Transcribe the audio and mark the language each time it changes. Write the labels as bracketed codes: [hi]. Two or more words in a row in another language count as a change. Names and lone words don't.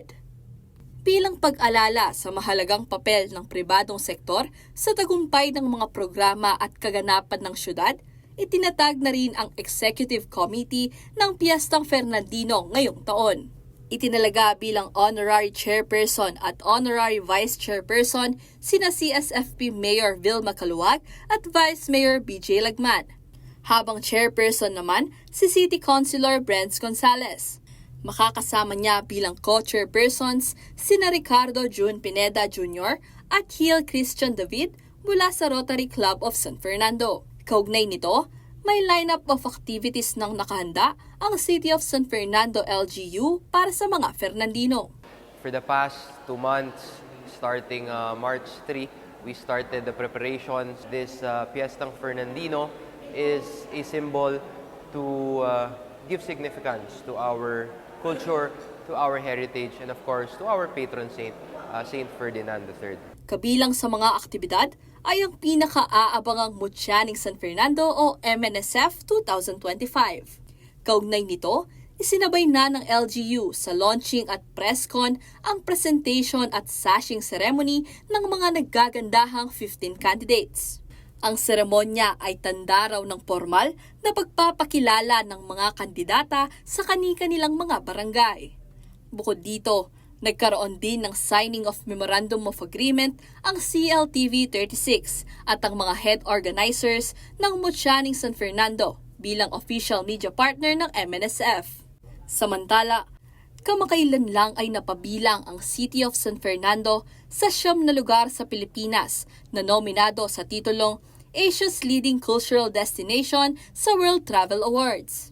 [tl] Bilang pag-alala sa mahalagang papel ng pribadong sektor sa tagumpay ng mga programa at kaganapan ng syudad, itinatag na rin ang Executive Committee ng Piyestang Fernandino ngayong taon. Itinalaga bilang [en] Honorary Chairperson [tl] at [en] Honorary Vice Chairperson [tl] sina CSFP Mayor Vilma Caluag at Vice Mayor BJ Lagman, habang Chairperson naman si [en] City Councilor [tl] Brents Gonzales. Makakasama niya bilang co-chairpersons sina Ricardo June Pineda Jr. at Hill Christian David mula sa Rotary Club of San Fernando. Kaugnay nito, may [en] lineup of activities [tl] nang nakahanda ang City of San Fernando LGU para sa mga Fernandino. [en] For the past 2 months, starting March 3, we started the preparations. This Piyestang Fernandino is a symbol to give significance to our culture, to our heritage, and of course, to our patron saint, Saint Ferdinand III. [tl] Kabilang sa mga aktibidad ay ang pinaka-aabangang Mutyaning San Fernando o MNSF 2025. Kaugnay nito, isinabay na ng LGU sa launching at presscon ang presentation at [en] sashing ceremony [tl] ng mga naggagandahang 15 candidates. Ang seremonya ay tanda raw ng formal na pagpapakilala ng mga kandidata sa kani-kanilang mga barangay. Bukod dito, nagkaroon din ng [en] signing of Memorandum of Agreement [tl] ang CLTV 36 at ang mga [en] head organizers [tl] ng Mutyaning San Fernando bilang [en] official media partner [tl] ng MNSF. Samantala, kamakailan lang ay napabilang ang City of San Fernando sa 9 na lugar sa Pilipinas na nominado sa titulong Asia's Leading Cultural Destination sa World Travel Awards.